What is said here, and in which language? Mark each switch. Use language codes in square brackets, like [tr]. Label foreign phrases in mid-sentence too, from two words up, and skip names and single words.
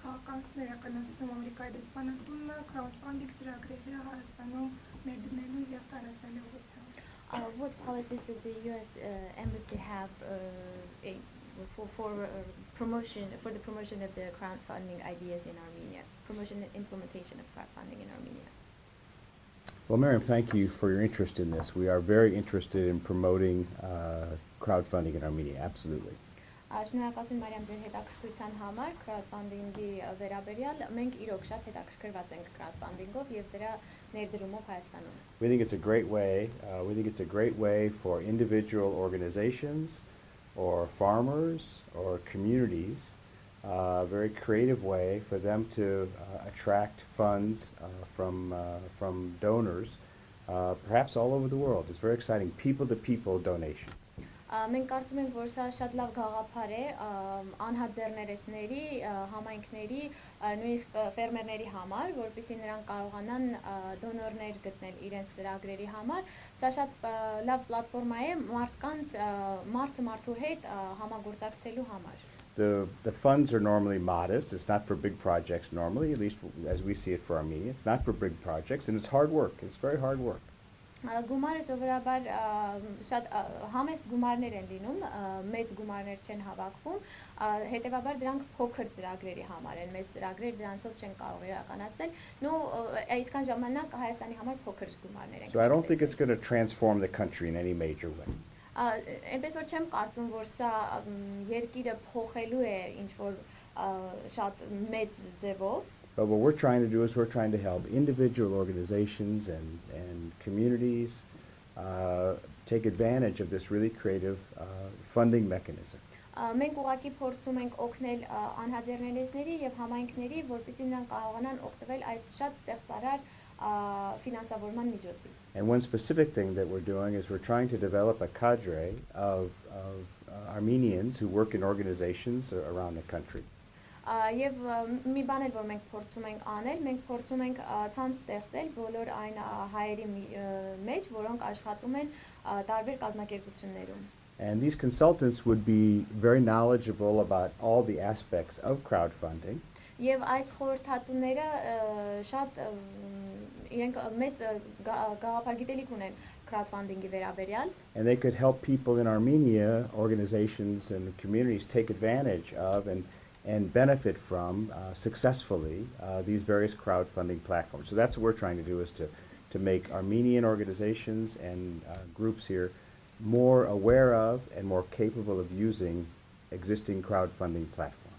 [hy] կանոնները կնացնում Ամերիկայի դեսպանատունը crowdfunding ծրագրերը Հայաստանում ներդնելու եւ տարածելու ուղղությամբ. [en] What policies does the U.S. Embassy have for promotion for the promotion of the crowdfunding ideas in Armenia, promotion and implementation of crowdfunding in Armenia? Well, Miriam, thank you for your interest in this. We are very interested in promoting crowdfunding in Armenia, absolutely. [hy] Շնորհակալություն Մարիամ ձեր հետաքրքրության համար crowdfunding-ի վերաբերյալ մենք իրոք շատ հետաքրքրված ենք crowdfunding-ով եւ դրա ներդրումով Հայաստանում. [en] We think it's a great way. We think it's a great way for individual organizations or farmers or communities, a very creative way for them to attract funds from donors, perhaps all over the world. It's very exciting, people-to-people donations. [hy] Մենք կարծում ենք, որ սա շատ լավ գաղափար է անհատ ձեռներեցների, համայնքների, նույնիսկ ֆերմերների համար, որպեսզի նրանք կարողանան դոնորներ գտնել իրենց ծրագրերի համար, սա շատ լավ պլատֆորմա է մարդկանց մարդը մարդու հետ համագործակցելու համար. [en] The funds are normally modest. It's not for big projects normally, at least as we see it for Armenia. It's not for big projects, and it's hard work. It's very hard work. [hy] Գումարը սովորաբար շատ համեստ գումարներ են լինում, մեծ գումարներ չեն հավաքվում, հետևաբար դրանք փոքր ծրագրերի համար են, մեծ ծրագրեր դրանցով չեն կարող իրականացնել, այսքան ժամանակ Հայաստանի համար փոքր գումարներ են. [en] So I don't think it's going to transform the country in any major way. [hy] Այնպես որ չեմ կարծում, որ սա երկիրը փոխելու է ինչ-որ շատ մեծ ձևով. [en] But what we're trying to do is we're trying to help individual organizations and communities take advantage of this really creative funding mechanism. [hy] Մենք ուղղակի փորձում ենք օգնել անհատերներեցների եւ համայնքների, որպեսզի նրանք կարողանան օգտվել այս շատ ստեղծարար ֆինանսավորման միջոցից. [en] And one specific thing that we're doing is we're trying to develop a cadre of Armenians who work in organizations around the country. [hy] Եվ մի բան էլ որ մենք փորձում ենք անել, մենք փորձում ենք ցանց ստեղծել բոլոր այն հայերի մեջ, որոնք աշխատում են տարբեր կազմակերպություններում. [en] And these consultants would be very knowledgeable about all the aspects of crowdfunding. [hy] Եվ այս խորհրդատուները շատ իրենք մեծ գաղափար գիտելիք ունեն crowdfunding-ի վերաբերյալ. [en] And they could help people in Armenia, organizations and communities take advantage of and benefit from successfully these various crowdfunding platforms. So that's what we're trying to do, is to make Armenian organizations and groups here more aware of and more capable of using existing crowdfunding platforms.